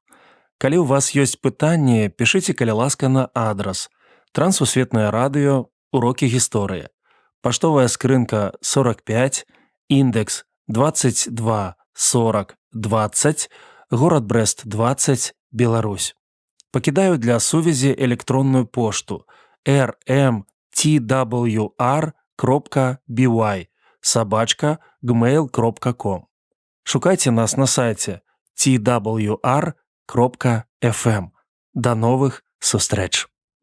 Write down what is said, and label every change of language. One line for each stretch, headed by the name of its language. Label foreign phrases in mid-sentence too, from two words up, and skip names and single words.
Belarusian: Калі ў вас ёсць пытанні, пішыце, калі ласка, на адрас Трансусветнае радыё, урокі гісторыі. Паштовая скрынка 45, індекс 22 40 20, горад Брест 20, Беларусь. Пакідаю для сувязі электронную пошту rmtwr.by@gmail.com. Шукайце нас на сайце twr.fm.
Russian: До новых
Belarusian: сустрэч!